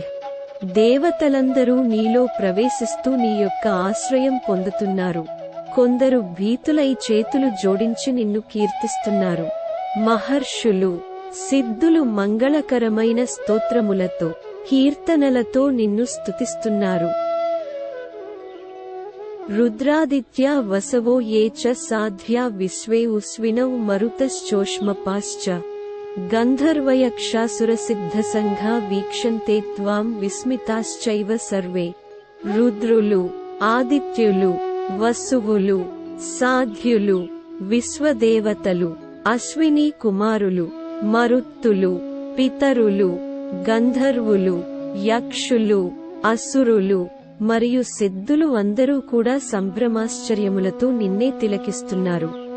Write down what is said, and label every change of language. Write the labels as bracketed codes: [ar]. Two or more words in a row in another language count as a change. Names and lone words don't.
[te] దేవతలందరూ నీలో ప్రవేశిస్తూ నీ యొక్క ఆశ్రయం పొందుతున్నారు. కొందరు భీతులై చేతులు జోడించి నిన్ను కీర్తిస్తున్నారు. మహర్షులు, సిద్ధులు మంగళకరమైన స్తోత్రములతో, కీర్తనలతో నిన్ను స్తుతిస్తున్నారు. [sa] रुद्रादित्या वसवो ये च साध्या विश्वे उस्विनौ मरुतश्चोष्मपाश्च गन्धर्वयक्षासुरसिद्धसङ्घा वीक्षन्ते त्वां विस्मिताश्चैव सर्वे [te] రుద్రులు ఆదిత్యులు వసువులు సాధ్యులు విశ్వదేవతలు అశ్విని కుమారులు మరుత్తులు పితరులు గంధర్వులు యక్షులు అసురులు మరియు సిద్ధులు అందరూ కూడా సంభ్రమాశ్చర్యములతో నిన్నే తిలకిస్తున్నారు.